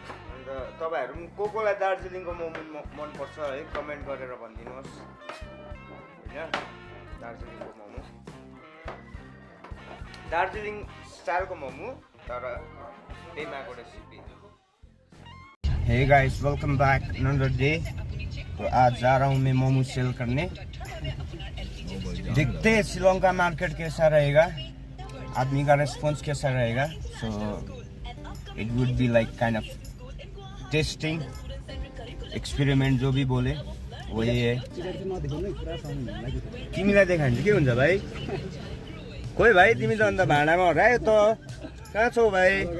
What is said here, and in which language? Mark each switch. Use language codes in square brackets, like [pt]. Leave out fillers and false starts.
[ne] अन्त तपाईँहरू पनि कोलाई दार्जिलिङको मोमो मनपर्छ है, कमेन्ट गरेर भनिदिनुहोस् होइन। दार्जिलिङको मोमो, दार्जिलिङ स्टाइलको मोमो, तर पेमाको recipe. [en] Hey guys, welcome back another day. [hi] तो आज जा रहा हूँ मैं मोमो सेल करने। देखते हैं शिलोंग का मार्केट कैसा रहेगा, आदमी का रेस्पॉन्स कैसा रहेगा। [en] so it would be like kind of testing experiment, [hi] जो भी बोले वही है। [ne] तिमीलाई देखाइन्छ के हुन्छ भाइ? खोइ भाइ, तिमी त अन्त भाँडामा हरायो त, कहाँ छौ भाइ?